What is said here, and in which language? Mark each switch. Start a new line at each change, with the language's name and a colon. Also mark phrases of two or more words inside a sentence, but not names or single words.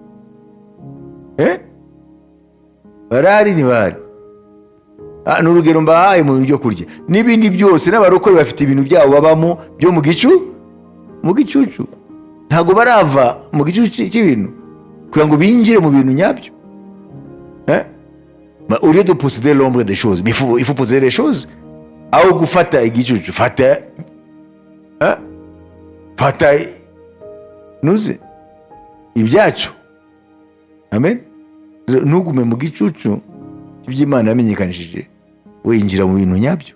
Kinyarwanda: Barahari ntibahari? N'urugero mbahaye mu bintu byo kurya n'ibindi byose. N'abarokore bafite ibintu byabo babamo byo mu gicucu. Ntabwo barava mu gicucu cy'ibintu kugira ngo binjire mu bintu nyabyo.
French: Au lieu de posséder l'ombre des choses, mais il faut posséder les choses.
Kinyarwanda: Aho gufata igicucu, fata nuze ibyacu. Amen. Nugume mu gicucu cy'Imana yamenyekanishije, winjira mu bintu nyabyo.